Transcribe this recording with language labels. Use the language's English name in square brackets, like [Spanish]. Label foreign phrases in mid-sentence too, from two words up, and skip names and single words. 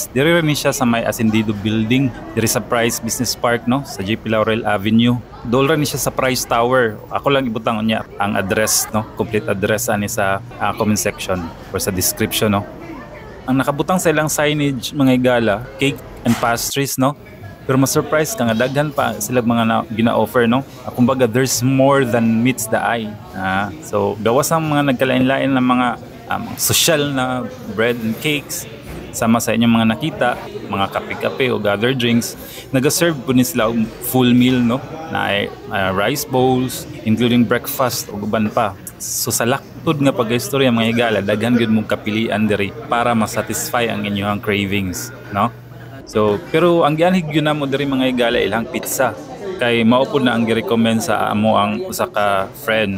[Cebuano] Diri rin siya sa may Ascendido Building, diri sa Price Business Park no, sa JP Laurel Avenue. Dol rin siya sa Price Tower. Ako lang ibutang niya ang address no, [English] complete address [Cebuano] ani sa [English] comment section [Cebuano] or sa description no. Ang nakabutang sa ilang signage mga higala, [English] cake and pastries [Cebuano] no. Pero ma-surprise ka nga daghan pa sila mga gina-offer no. Kumbaga there's more than meets the eye. So gawas ang mga nagkalain-lain na mga social na [English] bread and cakes [Cebuano] sama sa inyong mga nakita, mga kape-kape o [English] other drinks. [Cebuano] Nag-serve po ni sila [English] full meal [Cebuano] no na [English] rice bowls including breakfast [Cebuano] o guban pa. So sa laktod nga pag-istorya mga higala, daghan gyud mong kapilian diri para ma-satisfy ang inyong cravings, no? So pero ang gianhig gyud namo diri mga higala ilang pizza. Kay mao pud na ang gi-recommend sa amo ang usa ka friend.